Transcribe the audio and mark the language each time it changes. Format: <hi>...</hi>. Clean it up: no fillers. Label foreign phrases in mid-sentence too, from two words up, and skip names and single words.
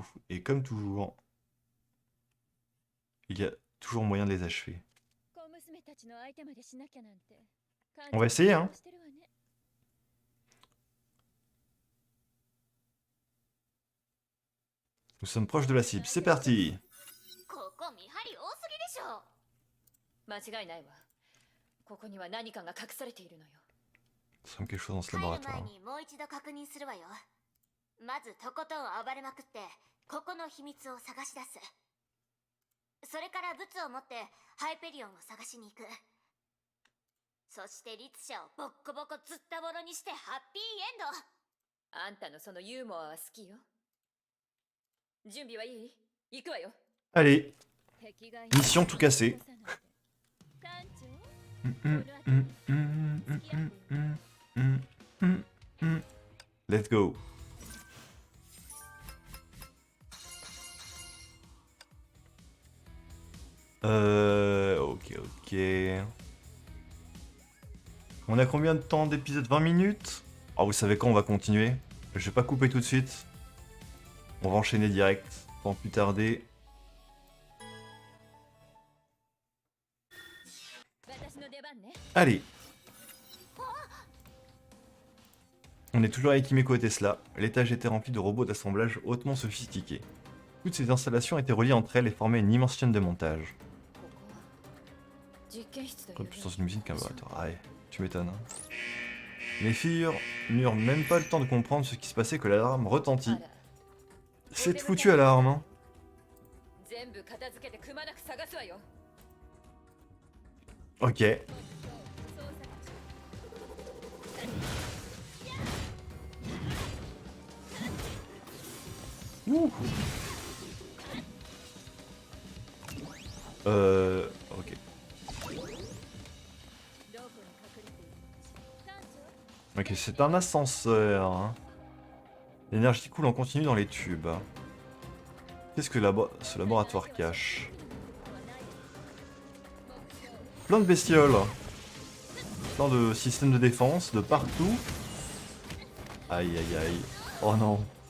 <fr>Et comme toujours, il y a toujours moyen de les achever. On va essayer, hein. Nous sommes proches de la cible. C'est parti.</fr> <ja>ここ見張り多すぎでしょ。間違いないわ。ここには何かが隠されているのよ。</ja> <fr>Nous sommes quelque chose dans ce</fr> <ja>入る</ja> <fr>laboratoire.</fr> <ja>前にもう一度確認するわよ。まずとことん暴れまくってここの秘密を探し出す。それからブツを持ってハイペリオンを探しに行く。そして律者をボッコボコずったぼろにしてハッピーエンド。あんたのそのユーモアは好きよ。準備はいい？行くわよ。</ja> <fr>Allez,</fr> <ja>敵が</ja> <fr>mission tout cassé.</fr> <ja>艦長、</ja> <en>Let's go.</en> <fr>Ok. On a combien de temps d'épisode? 20 minutes? Ah, vous savez quand on va continuer? Je vais pas couper tout de suite. On va enchaîner direct, sans plus tarder.</fr> <ja>私の出番ね。</ja> <fr>Allez. On est toujours avec Himeko et Tesla. L'étage était rempli de robots d'assemblage hautement sophistiqués. Toutes ces installations étaient reliées entre elles et formaient une immense chaîne de montage.</fr> <ja>ここは実験室という</ja> <fr>Comme plus dans une usine qu'un laboratoire. Ah ouais, tu m'étonnes. Hein. Les filles n'eurent même pas le temps de comprendre ce qui se passait que l'alarme retentit.</fr> <ja>あら、</ja> <fr>Cette foutue alarme, hein.</fr> <ja>全部片付けてくまなく探すわよ。</ja> <fr>Ok.</fr> <ja>捜索中。</ja> <fr>Ouh. Ok.</fr> <ja>どこに隠れているのかしら。艦長、</ja> <fr>Ok, c'est un ascenseur. Hein. L'énergie coule en continu dans les tubes. Qu'est-ce que ce laboratoire cache? Plein de bestioles. Plein de systèmes de défense de partout. Aïe aïe aïe. Oh non.</fr>